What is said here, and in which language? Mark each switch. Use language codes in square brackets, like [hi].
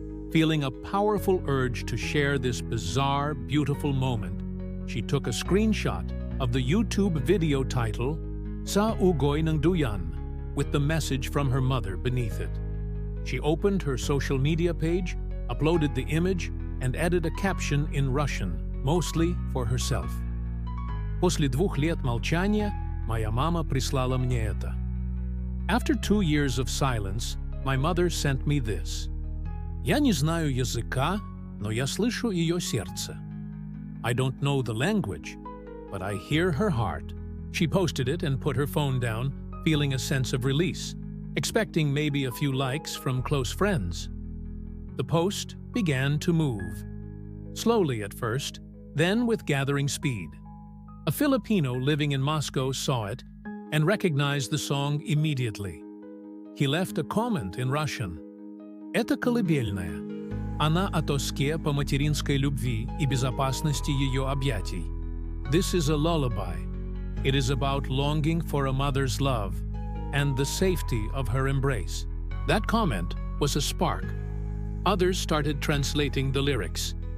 [en] Feeling a powerful urge to share this bizarre, beautiful moment, she took a screenshot of the YouTube video title, Sa Ugoy ng Duyan, with the message from her mother beneath it. She opened her social media page, uploaded the image, and added a caption in Russian, mostly for herself. [ru] После 2 лет молчания, моя мама прислала мне это. [en] After 2 years of silence, my mother sent me this. [ru] Я не знаю языка, но я слышу ее сердце. [en] I don't know the language, but I hear her heart. She posted it and put her phone down, feeling a sense of release, expecting maybe a few likes from close friends. The post began to move. Slowly at first, then with gathering speed. A Filipino living in Moscow saw it and recognized the song immediately. He left a comment in Russian. [ru] Это колыбельная. Она о тоске по материнской любви и безопасности ее объятий. [en] This is a lullaby. It is about longing for a mother's love and the safety of her embrace. That comment was a spark. Others started translating the lyrics.